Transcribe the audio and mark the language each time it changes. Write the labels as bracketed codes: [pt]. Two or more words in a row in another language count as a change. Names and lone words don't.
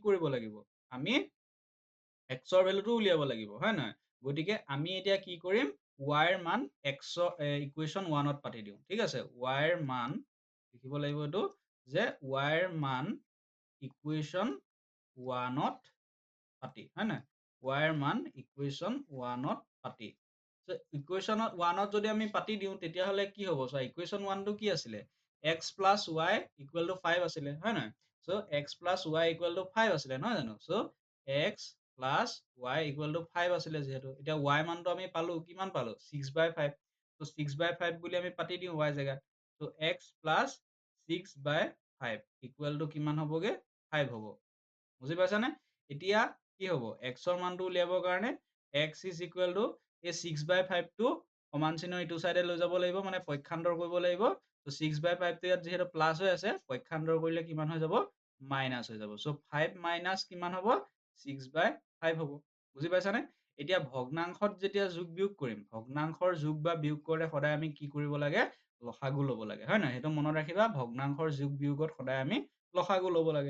[as] কৰিব লাগিব আমি x ৰ ভেলুটো উলিয়াব লাগিব হয় নহয় গতিকে আমি এতিয়া কি কৰিম y ৰ মান ইকুৱেশ্যন 1ত পাতি দিওঁ ঠিক আছে y ৰ মান লিখিব লাগিব এইটো যে y ৰ মান ইকুৱেশ্যন 1ত পাতি হয় নহয় y ৰ মান ইকুৱেশ্যন 1ত পাতি ইকুৱেশ্যন 1ত যদি আমি পাতি দিওঁ তেতিয়াহ'লে কি হ'ব চোৱা ইকুৱেশ্যন 1টো কি আছিলে [en] x plus y equal to 5 [as] আছিলে হয় নহয় চ' [en] x plus y equal to 5 [as] আছিলে নহয় জানো চ' [en] x plus y equal to 5 [as] আছিলে যিহেতু এতিয়া y মানটো আমি পালো কিমান পালো 6/5 ত' 6/5 বুলি আমি পাতি দিওঁ y জেগাত ত' [en] x plus 6/5 equal to [as] কিমান হ'বগে 5 হ'ব বুজি পাইছানে এতিয়া কি হ'ব x ৰ মানটো উলিয়াবৰ কাৰণে [en] x is equal to [as] এই 6/5 টো সমান চিহ্ন ইটো চাইডে লৈ যাব লাগিব মানে পক্ষান্তৰ কৰিব লাগিব। তো 6/5 টো ইয়াত যিহেতু প্লাছ হৈ আছে পক্ষান্তৰ কৰিলে কিমান হৈ যাব মাইনাছ হৈ যাব। চ' 5 মাইনাছ কিমান হ'ব 6/5 হ'ব। বুজি পাইছানে? এতিয়া ভগ্নাংশত যেতিয়া যোগ বিয়োগ কৰিম ভগ্নাংশৰ যোগ বা বিয়োগ কৰোঁতে সদায় আমি কি কৰিব লাগে লসাগু ল'ব লাগে হয় নহয় সেইটো মনত ৰাখিবা ভগ্নাংশৰ যোগ বিয়োগত সদায় আমি লসাগু ল'ব লাগে।